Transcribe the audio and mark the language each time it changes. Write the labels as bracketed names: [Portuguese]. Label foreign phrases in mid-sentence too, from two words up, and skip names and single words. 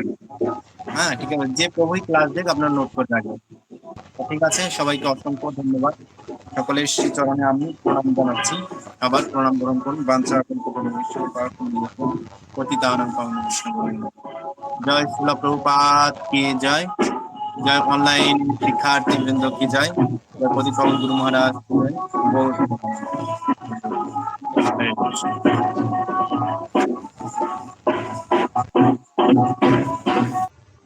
[Bangla] ঠিক আছে, যে প্রভুই ক্লাস দেখ আপনারা নোট করে রাখবেন। ঠিক আছে, সবাইকে অসংখ্য ধন্যবাদ। সকলের শ্রীচরণে আমি প্রণাম জানাচ্ছি। আবার প্রণাম গ্রহণ করুন। পতিতানাং পাবন বিষ্ণু। জয় শ্রীল প্রভুপাদ কি জয়। [Hindi] जय ऑनलाइन शिक्षार्थी वृंद की जय जय पतित गुरु महाराज की जय। हरे कृष्ण।